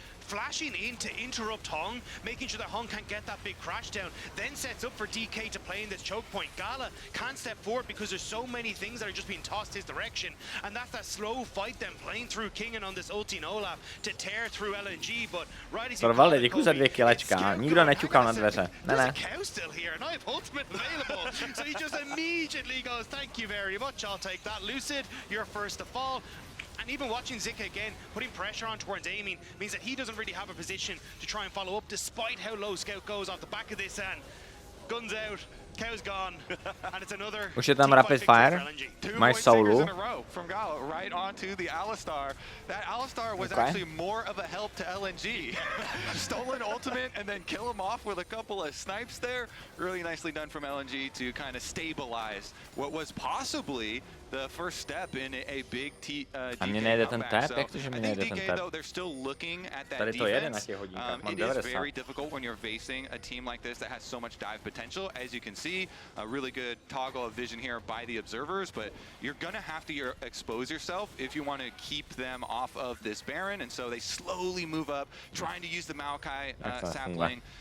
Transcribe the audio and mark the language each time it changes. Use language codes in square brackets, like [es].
[en] Flashing in to interrupt Hong, making sure that Hong can't get that big crash down, then sets up for DK to play in this choke point. Gala can't step forward because there's so many things that are just being tossed his direction, and that's that slow fight then playing through Kingen on this ulti Olaf to tear through LNG, but right as [cs] Trvali, děkuji za 2 kilečka, nikdo neťukal na dveře. Ne. [en] Cow still here, and I have ultimate available, so he just immediately goes, thank you very much, I'll take that. Lucid, you're first to fall. And even watching Zika again, putting pressure on towards aiming, means that he doesn't really have a position to try and follow up, despite how low Scout goes off the back of this, and guns out, Cow's gone, and it's another. [cs] Už je tam rapid fire. Máš Soulu. [en] From Gala right onto the Alistar. That Alistar was actually more of a help to LNG. Stolen ultimate and then kill him off with a couple of snipes there. Really nicely done from LNG to kind of stabilize what was possibly the first step in a big [cs] a mně nejde ten tap? Jak to, že mi nejde ten tap? Tady to jede na těch hodinkách, mám 90. [en] It is very difficult when you're facing a team like this that has so much dive potential. As you can see, a really good toggle of vision here by the observers, but you're gonna have to expose yourself if you want to keep them off of this Baron, and so they slowly move up, trying to use the Maokai sapling.